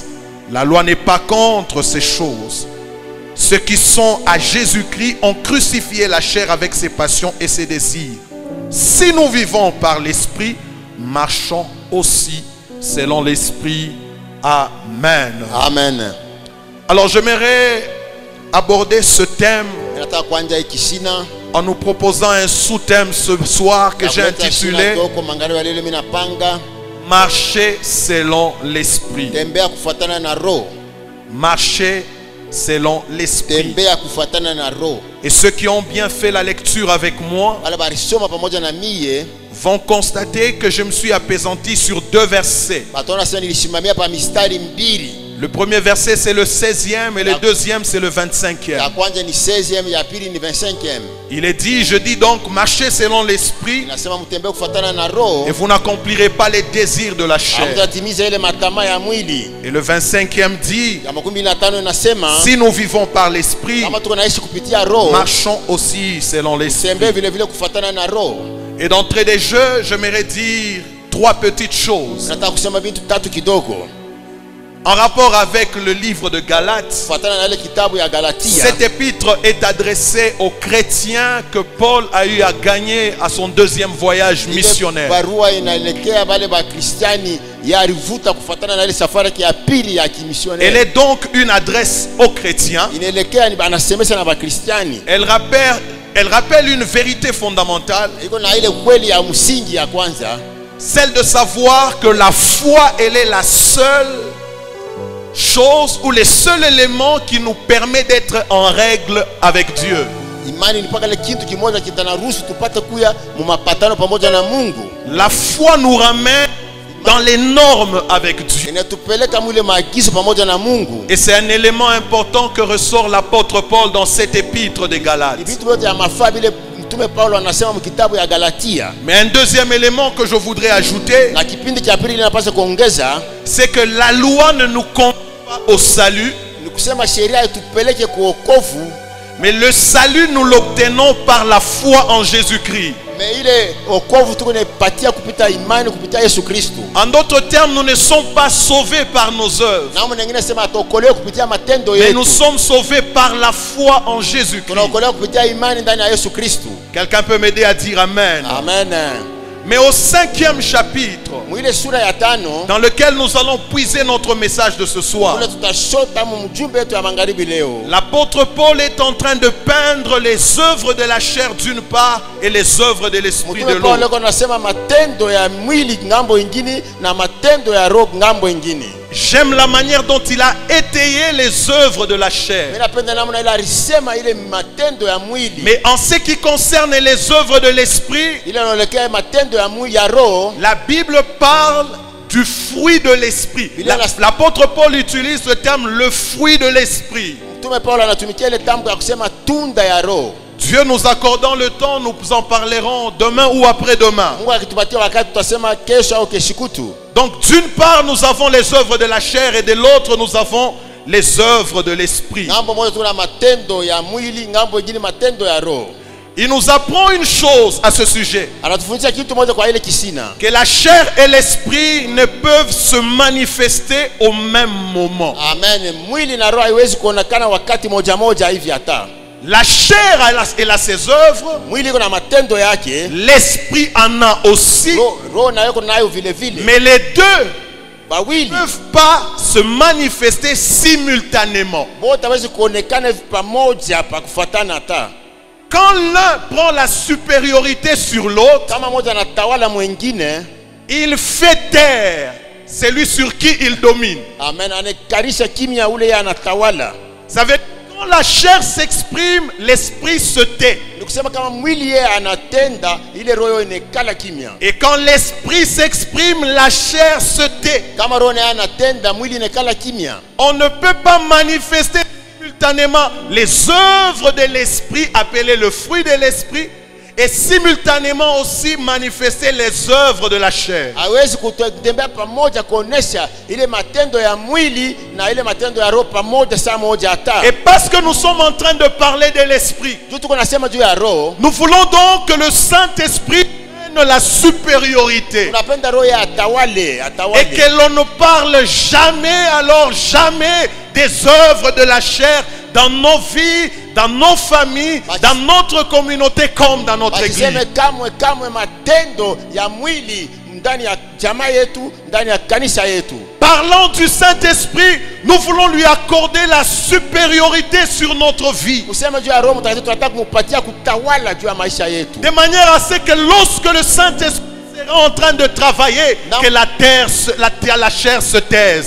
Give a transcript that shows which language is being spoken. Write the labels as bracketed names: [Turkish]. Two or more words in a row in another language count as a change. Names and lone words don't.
[French] La loi n'est pas contre ces choses. Ceux qui sont à Jésus-Christ ont crucifié la chair avec ses passions et ses désirs. Si nous vivons par l'esprit, marchons aussi selon l'esprit. Amen. Amen. Alors j'aimerais aborder ce thème [Swahili] Nataka kuanza ikishina [French] en nous proposant un sous-thème ce soir que j'ai intitulé Marcher selon l'esprit. [Swahili] tembea kufuatana na roho, [French] Marcher selon l'esprit. [Swahili] tembea kufuatana na roho. [French] Et ceux qui ont bien fait la lecture avec moi [Swahili] Wale barisoma pamoja na mie [French] vont constater que je me suis appesanti sur 2 versets. [Swahili] bataona sasa nilisimamia pa mistari mbili. [French] Le premier verset c'est le 16e et le deuxième c'est le 25e. [Swahili] Ya kwanza ni 16e, ya pili ni 25e. [French] Il est dit, je dis donc, marchez selon l'esprit [Swahili] Nasema mtembee kufuatana na roho, [French] et vous n'accomplirez pas les désirs de la chair. [Swahili] hamtatimiza ile matamaa ya mwili. [French] Et le 25e dit, [Swahili] Ya 15 inasema [French] si nous vivons par l'esprit, [Swahili] kama tuko naishi kupitia roho, [French] marchons aussi selon l'esprit. [Swahili] tembee vile vile kufuatana na roho. [French] Et d'entrée des jeux, j'aimerais dire 3 petites choses [Swahili] Nataka kusema vitu tatu kidogo [French] en rapport avec le livre de Galates. [Swahili] kufuatana na ile kitabu ya Galatia. [French] Cet épître est adressé aux chrétiens que Paul a eu à gagner à son 2e voyage [Swahili] Ile [French] missionnaire. [Swahili] barua inaelekea wale ba Kristiani ya alivuta kufuatana na ile safari ya pili ya [French] Elle [Swahili] kimissionnaire. [French] est donc une adresse aux chrétiens. [Swahili] Inaelekea ni anasemesha na ba Kristiani. [French] Elle rappelle une vérité fondamentale, [Swahili] Iko na ile kweli ya msingi ya kwanza, [French] celle de savoir que la foi, elle est la seule chose ou le seul élément qui nous permet d'être en règle avec Dieu. [Swahili] imani ni paka ile kitu kimoja kitanaruhusu tupate kuya mu mapatano pamoja na Mungu. [French] La foi nous ramène dans les normes avec Dieu. [Swahili] Inatupeleka mwile maagizo pamoja na Mungu. [French] Et c'est un élément important que ressort l'apôtre Paul dans cet épître des [Swahili] Ni [French] Galates. [Swahili] vitu vyote ya mafaa vile mtume Paulo anasema mu kitabu ya Galatia. [French] Mais un deuxième élément que je voudrais ajouter, [Swahili] Na kipindi cha pili linapaswa kuongeza [French] c'est que la loi ne nous conduit pas au salut, [Swahili] ni kusema sheria itupeleke kuokovu, [French] mais le salut nous l'obtenons par la foi en Jésus-Christ. [Swahili] me ile okovu tuko nepatia kupita imani kupitia Yesu Kristo. [French] En d'autres termes, nous ne sommes pas sauvés par nos œuvres, [Swahili] Na mwana mwingine sema atokolewe kupitia matendo [French] mais [Swahili] yetu. [French] nous sommes sauvés par la foi en Jésus-Christ. [Swahili] Tunaokolewa kupitia imani ndani ya Yesu Kristo. [French] Quelqu'un peut m'aider à dire Amen. Amen. Mais au 5e chapitre, [Swahili] Mwile sura ya 5 [French] dans lequel nous allons puiser notre message de ce soir, [Swahili] kule tutashota mjumbe wetu ya magharibi leo. [French] l'apôtre Paul est en train de peindre les œuvres de la chair d'une part et les œuvres de l'esprit de [Swahili] Mtume Paulo [French] l'autre. [Swahili] anasema matendo ya mwili ngambo ingine na matendo ya roho ngambo ingine. [French] J'aime la manière dont il a étayé les œuvres de la chair. [Swahili] Mimi napenda namna ile alisema ile matendo ya mwili. [French] Mais en ce qui concerne les œuvres de l'esprit, [Swahili] Ile inaelekea matendo ya mwili ya roho. [French] la Bible parle du fruit de l'esprit. L'apôtre Paul utilise le terme le fruit de l'esprit. [Swahili] Mtume Paulo anatumikia ile tamko ya kusema tunda ya roho. [French] Dieu nous accordant le temps, nous en parlerons demain ou après-demain. [Swahili] Mungu akitupatia wakati tutasema kesho au keshikutu. [French] Donc d'une part, nous avons les œuvres de la chair et de l'autre, nous avons les œuvres de l'esprit. [Swahili] Ngambo moja tuna matendo ya mwili, ngambo ingine matendo ya roho. [French] Il nous apprend une chose à ce sujet, [Swahili] Anatufundisha kitu moja kwa ile kisina. [French] que la chair et l'esprit ne peuvent se manifester au même moment. Amen. [Swahili] Mwili na roho haiwezi kuonekana wakati moja moja hivi hata. [French] La chair elle a ses œuvres, [Swahili] Mwili iko na matendo yake, [French] l'esprit en a aussi, [Swahili] roho nayo iko nayo vile vile. [French] mais les deux [Swahili] Bawili [French] ne peuvent pas se manifester simultanément. [Swahili] bote hawezi kuonekana hivi pamoja pa kufuatana hata. [French] Quand l'un prend la supériorité sur l'autre, [Swahili] Kama moja anatawala mwingine, [French] il fait taire celui sur qui il domine. [Swahili] amen, anekarisha kimya ule yeye anatawala. [French] Ça veut dire Quand la chair s'exprime, l'esprit se tait. [Swahili] Ni kusema kama mwili yeye anatenda, ile roho inekala kimya. [French] Et quand l'esprit s'exprime, la chair se tait. [Swahili] Kama roho naye anatenda, mwili inekala kimya. [French] On ne peut pas manifester simultanément les œuvres de l'esprit, appelées le fruit de l'esprit, et simultanément aussi manifester les œuvres de la chair. [Swahili] Hawezi kutembea pamoja kuonesha ile matendo ya mwili na ile matendo ya roho pamoja saa moja hata. [French] Et parce que nous sommes en train de parler de l'esprit, [Swahili] Juu tuko nasema juu ya roho, [French] nous voulons donc que le Saint-Esprit prenne la supériorité. [Swahili] tunapenda roho ya atawale, [French] Et [Swahili] atawale. [French] que l'on ne parle jamais, alors jamais, des œuvres de la chair dans nos vies, dans nos familles, dans notre communauté comme dans notre église. [Swahili] Basiseme kamwe matendo ya mwili ndani ya jamaa yetu, ndani ya kanisa yetu. [French] Parlant du Saint-Esprit, nous voulons lui accorder la supériorité sur notre vie. [Swahili] Kusema juu ya roho mtakatifu tunataka kumpatia kutawala juu ya maisha yetu. [French] De manière à ce que lorsque le Saint-Esprit sera en train de travailler, Non. que la chair se taise.